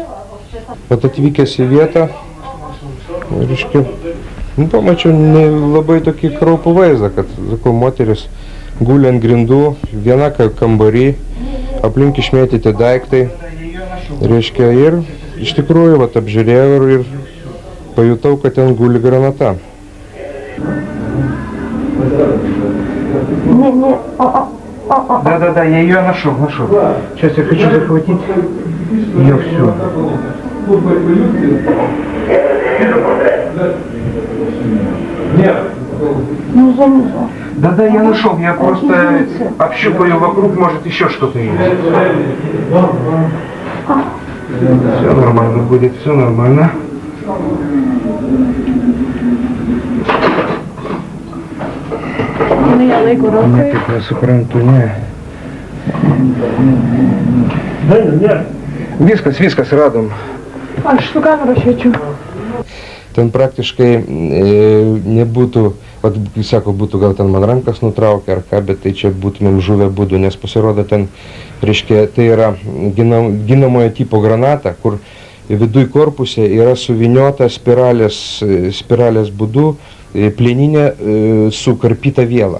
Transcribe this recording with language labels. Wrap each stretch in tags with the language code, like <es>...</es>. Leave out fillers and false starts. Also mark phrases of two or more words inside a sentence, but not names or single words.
<lt>Bet atvykęs į vietą, reiškia, pamačiau labai tokį kraupų vaizdą, kad, sakau, moteris guli ant grindų, viena kambarį, aplink išmėtyti daiktai, reiškia, ir iš tikrųjų apžiūrėjau ir pajutau, kad ten guli granata.</lt> <ru>Да, я ее нашел. Сейчас я хочу захватить ее всю. Нет. Внизу. Да, я нашел, я просто общупаю вокруг, может еще что-то есть. Все нормально будет, все нормально. Я</ru> <lt>Taip nesuprantu, ne. Viskas radom. Aš su kamera šviečiu. Ten praktiškai nebūtų, sako, būtų gal ten man rankas nutraukę ar ką, bet tai čia būtumėm žuvę būdų, nes pasirodo ten, reiškia, tai yra ginamojo tipo granata, kur viduj korpuse yra suviniota spiralės būdu plieninė sukarpyta viela.</lt>